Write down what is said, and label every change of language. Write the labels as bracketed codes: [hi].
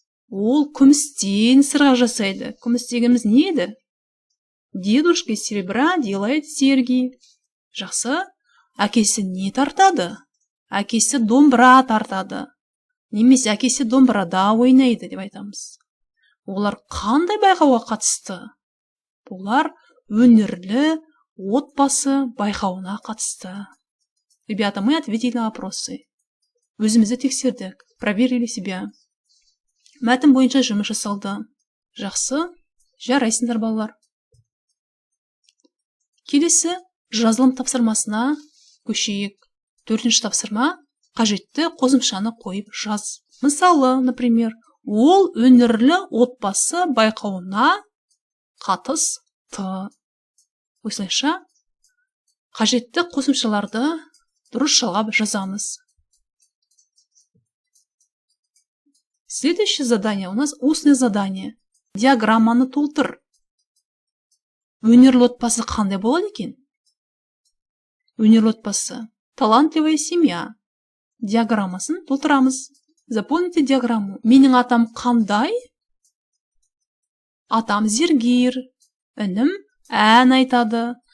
[kk] Ол күмістен сырға жасайды. Күмістегіміз не еді? [ru] Дедушка из серебра делает серьги. [kk] Жақсы. Әкесі не тартады? Әкесі домбыра тартады. Немесе әкесі домбырада ойнайды деп айтамыз. Олар қандай байқауға қатысты? Олар өнерлі отбасы байқауына қатысты. [ru] Ребята, мы ответили на вопросы. [kk] Өзімізді тексердік. [ru] Проверили себя. [kk] мәтін бойынша жұмыс жасалды. Жақсы, жарайсыңдар балалар. Келесі жазылым тапсырмасына көшейік. 4-ші тапсырма, қажетті қосымшаны қойып жаз. Мысалы, например, ол өнерлі отбасы байқауына қатысты. Осылайша қажетті қосымшаларды дұрыс жалғап жазамыз. [ru] Следующее задание у нас устное задание. [kk] Диаграмманы толтыр. Өнерлі отбасы қандай болады екен? Өнерлі отбасы. [ru] Талантливая семья. [kk] Диаграммасын толтырамыз. [ru] Запомните диаграмму. [kk] Менің атам қандай? Атам зергер. Інім ән айтады.